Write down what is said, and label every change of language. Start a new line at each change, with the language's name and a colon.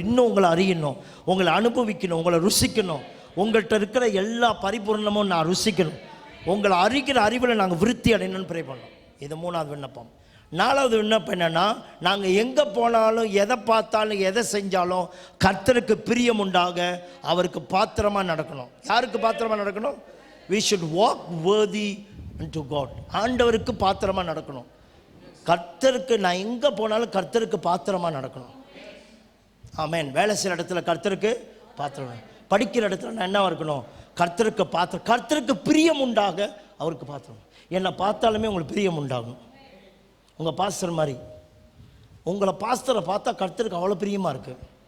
Tamil: இன்னும் உங்களை அறியணும், உங்களை அனுபவிக்கணும், உங்களை ருசிக்கணும். உங்கள்கிட்ட இருக்கிற எல்லா பரிபூர்ணமும் நான் ருசிக்கணும். உங்களை அறிகிற அறிவில் நாங்கள் விருத்தி அடையணும்னு ப்ரே பண்ணோம். இது 3வது விண்ணப்பம். 4வது விண்ணப்பம் என்னென்னா, நாங்கள் எங்கே போனாலும் எதை பார்த்தாலும் எதை செஞ்சாலும் கர்த்தருக்கு பிரியம் உண்டாக அவருக்கு பாத்திரமாக நடக்கணும். யாருக்கு பாத்திரமாக நடக்கணும்?
English: we should walk worthy unto God.
Tamil: ஆண்டவருக்கு பாத்திரமாக நடக்கணும். கர்த்தருக்கு நான் எங்கே போனாலும் கர்த்தருக்கு பாத்திரமாக நடக்கணும். ஆமென். வேலை செய்கிற இடத்துல கர்த்தருக்கு பாத்திரம், படிக்கிற இடத்துல நான் என்னவா இருக்கணும்? கர்த்தருக்கு பாத்திரம், கர்த்தருக்கு பிரியம் உண்டாக அவருக்கு பாத்திரம். என்னை பார்த்தாலுமே உங்களுக்கு பிரியம் உண்டாகும். உங்கள் பாஸ்டர் மாதிரி உங்களை பாஸ்டரை பார்த்தா கர்த்தருக்கு அவ்வளோ பிரியமாக இருக்குது.